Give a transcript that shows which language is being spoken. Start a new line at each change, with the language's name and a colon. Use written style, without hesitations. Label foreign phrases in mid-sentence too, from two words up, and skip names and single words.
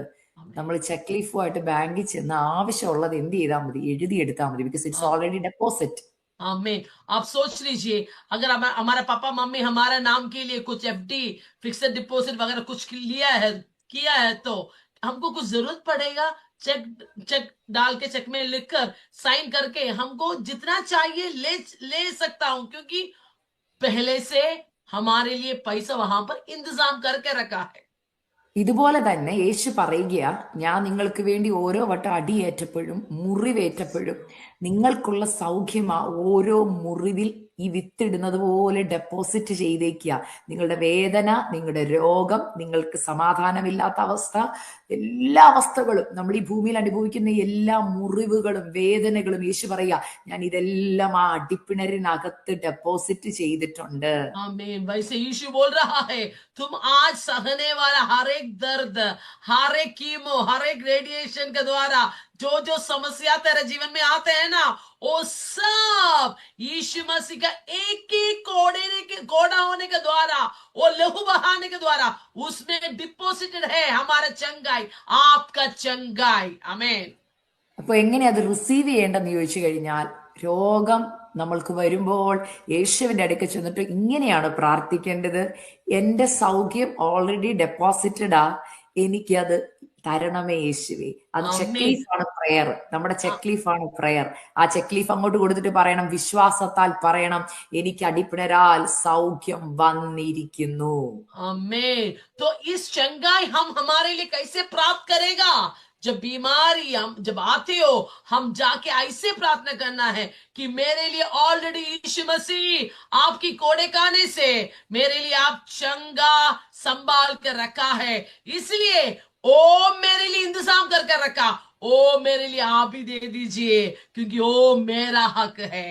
Malayalam: നമ്മൾ ചെക്ക് ലീഫുമായിട്ട് ബാങ്കിൽ ചെന്ന് ആവശ്യമുള്ളത് എന്ത് ചെയ്താൽ മതി? എഴുതിയെടുത്താൽ മതി.
English: because it's already deposit.
Hindi: आमीन. आप सोच लीजिए, अगर हमारा पापा मम्मी हमारे नाम के लिए कुछ एफडी,
English: fixed deposit
Hindi: वगैरह कुछ किया है तो हमको कुछ जरूरत पड़ेगा चेक डाल के, चेक में लिखकर साइन करके हमको जितना चाहिए ले सकता हूं, क्योंकि पहले से हमारे लिए पैसा वहां पर इंतजाम करके रखा है.
Malayalam: ഇതുപോലെ തന്നെ യേശു പറയുക, ഞാൻ നിങ്ങൾക്ക് വേണ്ടി ഓരോ വട്ടം അടിയേറ്റപ്പോഴും മുറിവേറ്റപ്പോഴും നിങ്ങൾക്കുള്ള സൗഖ്യം ആ ഓരോ മുറിവിൽ ഈ വിത്തിടുന്നത് പോലെ ഡെപ്പോസിറ്റ് ചെയ്തേക്കുക. നിങ്ങളുടെ വേദന, നിങ്ങളുടെ രോഗം, നിങ്ങൾക്ക് സമാധാനമില്ലാത്ത അവസ്ഥ, എല്ലാ അവസ്ഥകളും, നമ്മൾ ഈ ഭൂമിയിൽ അനുഭവിക്കുന്ന എല്ലാ മുറിവുകളും വേദനകളും യേശു പറയുക, ഞാൻ ഇതെല്ലാം ആ അടിപ്പിണരിനകത്ത് ഡെപ്പോസിറ്റ് ചെയ്തിട്ടുണ്ട്.
Hindi: आमीन. वैसे यीशु बोल रहा है, तुम आज सहने वाला हर एक दर्द, हर एक कीमो, हर एक रेडिएशन के द्वारा जो समस्या तेरे जीवन में आते हैं ना, वो सब यीशु मसीह का एक कोड़ा होने के द्वारा, वो लहू बहाने के द्वारा उसमें डिपॉजिटेड है हमारा चंगाई, आपका चंगाई. आमीन.
Malayalam: അപ്പൊ എങ്ങനെ അത് റിസീവ് ചെയ്യേണ്ടെന്ന് ചോദിച്ചു കഴിഞ്ഞാൽ, രോഗം നമ്മൾക്ക് വരുമ്പോൾ യേശുവിന്റെ അടുക്ക ചെന്നിട്ട് ഇങ്ങനെയാണ് പ്രാർത്ഥിക്കേണ്ടത്: എന്റെ സൗഖ്യം ഓൾറെഡി ഡെപ്പോസിറ്റഡാ, എനിക്കത് തരണമേ യേശുവേ. അത് ചെക്ക് ലീഫാണ് പ്രയർ. നമ്മുടെ ചെക്ക് ലീഫാണ് പ്രയർ. ആ
English: cheque leaf
Malayalam: അങ്ങോട്ട് കൊടുത്തിട്ട് പറയണം, വിശ്വാസത്താൽ പറയണം, എനിക്ക് അടിപ്പിണരാൽ സൗഖ്യം വന്നിരിക്കുന്നു.
Hindi: आमीन. तो इस चंगाई हम हमारे लिए कैसे प्राप्त करेगा? जब बीमारी जब आते हो, हम जाके ऐसे प्रार्थना करना है कि मेरे लिए ऑलरेडी यीशु मसीह आपकी कोड़े खाने से मेरे लिए आप चंगा संभाल कर रखा है, इसलिए ओ मेरे लिए इंतजाम करके रखा, ओ मेरे लिए आप ही दे दीजिए, क्योंकि ओ मेरा हक है.